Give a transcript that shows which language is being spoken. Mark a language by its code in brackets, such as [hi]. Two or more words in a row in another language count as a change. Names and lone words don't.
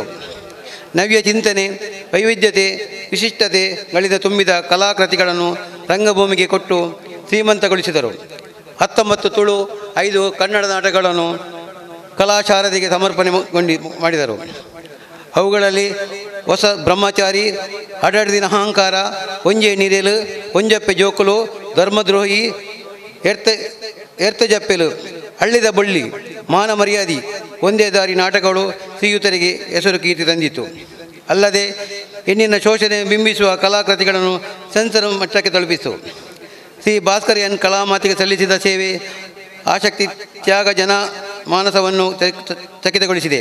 [kn] ನವ್ಯ ಚಿಂತನೆ, ವೈವಿಧ್ಯತೆ, ವಿಶಿಷ್ಟತೆಗಳಿಂದ ತುಂಬಿದ ಕಲಾಕೃತಿಗಳನ್ನು ರಂಗಭೂಮಿಗೆ ಕೊಟ್ಟು ಶ್ರೀಮಂತಗೊಳಿಸಿದರು. 19 ತುಳು, 5 ಕನ್ನಡ ನಾಟಕಗಳನ್ನು ಕಲಾಶಾರದಿಗೆ ಸಮರ್ಪಣೆ ಮಾಡಿದರು. ಅವುಗಳಲ್ಲಿ ಹೊಸ ಬ್ರಹ್ಮಚಾರಿ ಅಡಡಿನ ಅಹಂಕಾರ ಒಂಜೆ ನೀರೇಲು ಒಂಜಪ್ಪೆ ಜೋಕುಲು ಧರ್ಮದ್ರೋಹಿ ಎರ್ತ ಜಪ್ಪೆಲು ಹಳ್ಳಿದ ಬಳ್ಳಿ ಮಾನ ಮರ್ಯಾದಿ ಒಂದೇ ದಾರಿ ನಾಟಕಗಳು ಶ್ರೀಯುತರಿಗೆ ಹೆಸರು ಕೀರ್ತಿ ತಂದಿತು. ಅಲ್ಲದೆ ಹೆಣ್ಣಿನ ಶೋಷಣೆ ಬಿಂಬಿಸುವ ಕಲಾಕೃತಿಗಳನ್ನು ಸೆನ್ಸರ್ ಮಟ್ಟಕ್ಕೆ ತಲುಪಿಸಿತು. ಶ್ರೀ ಭಾಸ್ಕರ್ ಎನ್ ಕಲಾಮಾತಿಗೆ ಸಲ್ಲಿಸಿದ ಸೇವೆ ಆಸಕ್ತಿ ತ್ಯಾಗ ಜನ ಮಾನಸವನ್ನು ಚಕಿತಗೊಳಿಸಿದೆ.